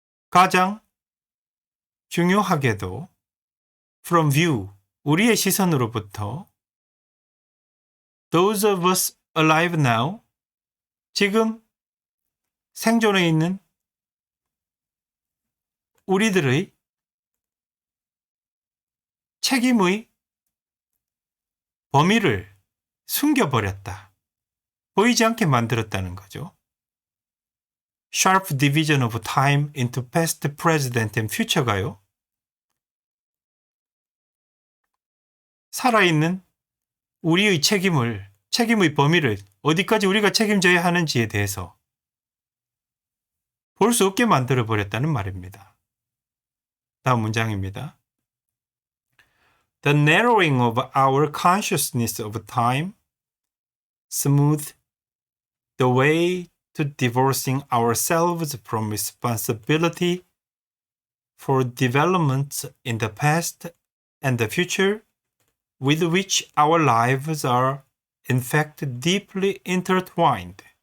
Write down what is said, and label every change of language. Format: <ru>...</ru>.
<ko>가장 중요하게도 from view, 우리의 시선으로부터</ko> <en>those of us alive now,</en> <ko>지금 생존해 있는 우리들의 책임의 범위를 숨겨버렸다. 보이지 않게 만들었다는 거죠.</ko> <en>Sharp division of time into past, present, and future가요.</en> <ko>살아있는 우리의 책임의 범위를 어디까지 우리가 책임져야 하는지에 대해서 볼 수 없게 만들어버렸다는 말입니다. 다음 문장입니다.</ko> <en>The narrowing of our consciousness of time smoothed the way to divorcing ourselves from responsibility for developments in the past and the future with which our lives are in fact deeply intertwined.</en>